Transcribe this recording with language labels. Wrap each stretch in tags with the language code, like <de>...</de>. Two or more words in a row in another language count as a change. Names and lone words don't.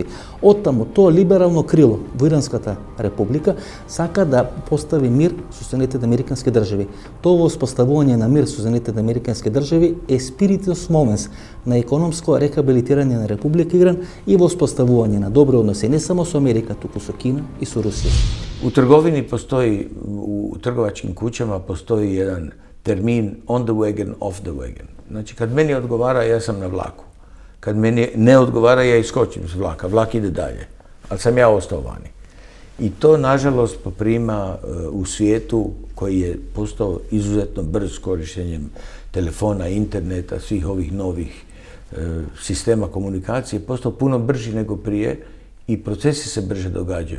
<mk>Оттаму тоа либерално крило во Иранската република сака да постави мир со Соединетите Американски држави. Тоа воспоставување на мир со Соединетите Американски држави е</mk> <la>spiritus moments</la> <mk>на економско рехабилитирање на Република Иран и воспоставување на добри односи не само со Америка, туку со Кина и со Русија.</mk> <hr>U trgovini postoji, u trgovačkim kućama postoji jedan termin</hr> <en>on the wagon, off the wagon.</en> <hr>Znači, kad meni odgovara, ja sam na vlaku. Kad meni ne odgovara, ja iskočim s vlaka. Vlak ide dalje, ali sam ja ostao vani. I to, nažalost, poprima u svijetu koji je postao izuzetno brz korištenjem telefona, interneta, svih ovih novih sistema komunikacije, postao puno brži nego prije i procesi se brže događaju.</hr>